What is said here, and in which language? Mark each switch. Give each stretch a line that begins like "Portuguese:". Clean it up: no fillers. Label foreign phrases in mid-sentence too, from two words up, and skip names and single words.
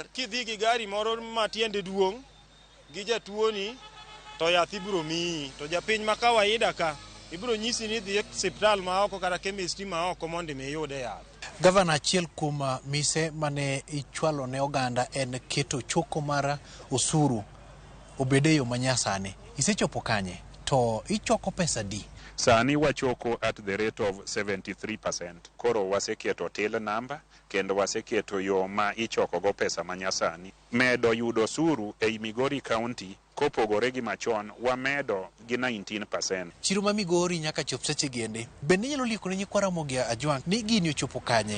Luo (Kenya and Tanzania): Kidhi gi gari moro matiende duong' gi jatuo ni to yath ibiro miyi, to japiny ma kawaida ka ibiro nyisi ni dhi e hospital ma oko kata chemist ma oko mondo iyude yath. Gavana achiel kuom mise mane ichwalo ne oganda en keto choko mar osuru obede yo manyasani. Isechopo kanye? To ichoko pesa di? Sani wachoko
English: at the rate of
Luo (Kenya and Tanzania): 73%. Koro waseketo
English: till number
Luo (Kenya and Tanzania): kendo waseketo yo ma ichoko go pesa manyasani. Medo yudo osuru e Migori County kopogore gi machon wamedo gi 19%. Chiro ma Migori nyaka chop seche gende. Bende nyalo liko ne nyikwa Ramogi Ajwang ni gini ochopo kanye?